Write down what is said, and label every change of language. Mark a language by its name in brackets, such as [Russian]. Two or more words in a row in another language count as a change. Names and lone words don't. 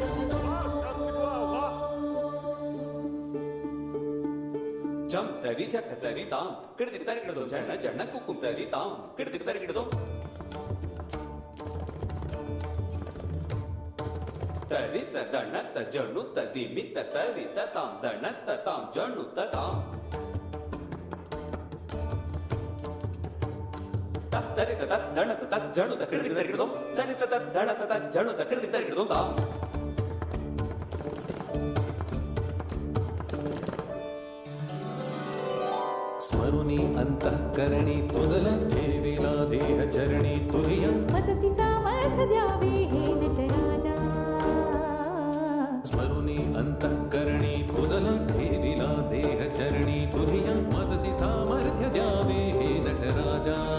[Marathi] जम तरी जक तरी ताम किड़दिक तरी किड़दो जण जण कुकुम तरी ताम किड़दिक तरी किड़दो तरित दणत जणुत दिमित तरित ताम दणत ताम जणुत ताम तरित तत् दणत तत् जणुत किड़दिक तरी किड़दो तरित तत् दणत तत् जणुत किड़दिक तरी किड़दो ताम. स्मरुनी अंतःकरणी तुझला ठेविला देहचरणी तुझिया मजसी सामर्थ्य द्यावे हे नटराजा. स्मरुनी अंतःकरणी तुझला ठेविला देहचरणी तुझिया मजसी सामर्थ्य द्यावे हे नटराजा.